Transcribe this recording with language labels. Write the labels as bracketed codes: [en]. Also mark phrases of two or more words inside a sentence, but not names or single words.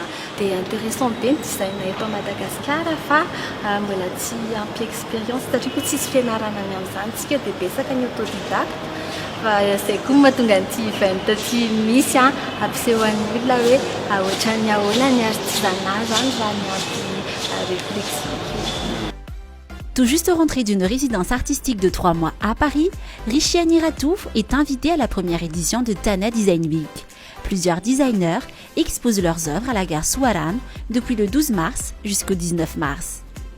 [mg] Dia intéressant be ny design eto à Madagasikara fa mbola tsy ampy expérience satria koa tsisy fianarana ny amin'izany tsika dia betsaka ny autodidacte. Fa izay koa mahatonga an'ity event ity misy ampisehoan'ny olona hoe ohatran'ny ahoana ny artisanat zany raha ny ampy réflexion. [fr] Tout juste rentrée d'une résidence artistique de 3 mois à Paris, Rishiani Ratouv est invitée à la première édition de Tana Design Week. Plusieurs designers exposent leurs œuvres à la gare Suaran depuis le 12 mars jusqu'au 19 mars.